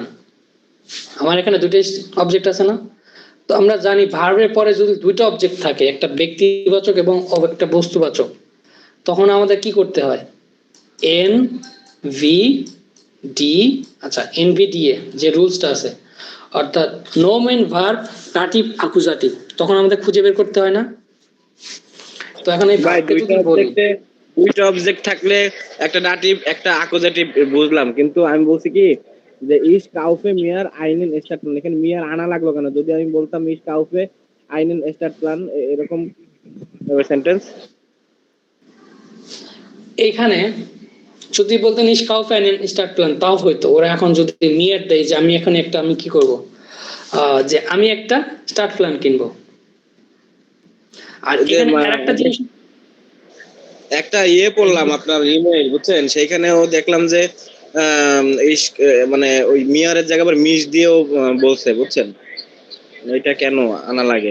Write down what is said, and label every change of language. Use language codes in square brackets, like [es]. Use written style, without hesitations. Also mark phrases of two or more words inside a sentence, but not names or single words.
[bn] আমার এখানে দুটো অবজেক্ট আছে না, তো আমরা জানি ভার্বের পরে যদি দুইটা অবজেক্ট থাকে, একটা ব্যক্তিবাচক এবং একটা বস্তুবাচক, তখন আমাদের কি করতে হয়, এন ভি ডি, আচ্ছা এন ভি ডি এ যে রুলসটা আছে, অর্থাৎ নোম এন্ড ভার্ব দাটিভ অ্যাকুজাটিভ, তখন আমাদের খুঁজে বের করতে হয় না। তো এখন এই ভার্বকে যদি বলি, দুইটা অবজেক্ট থাকলে একটা দাটিভ একটা অ্যাকুজাটিভ বুঝলাম, কিন্তু আমি বলছি কি যে [de] ich kaufe mir einen Stadtplan, [bn] এখানে মিয়ার আনা লাগলো কেন? যদি আমি বলতাম [de] ich kaufe einen Startplan [bn] এরকম সেন্টেন্স? এইখানে যদি বলতেন [de] ich kaufe einen Startplan [bn] তাও হইতো। ওরা এখন যদি mir দেয় যে আমি এখন একটা আমি কি করব, যে আমি একটা স্টার্ট প্ল্যান কিনবো। আর এখানে আরেকটা জিনিস একটা পড়লাম আপনার ইমেইল, বুঝছেন, সেইখানেও দেখলাম যে মানে ওই মিয়ারের জায়গায় আবার মিস দিয়েও বলছে, বুঝছেন, এটা কেন আনা লাগে?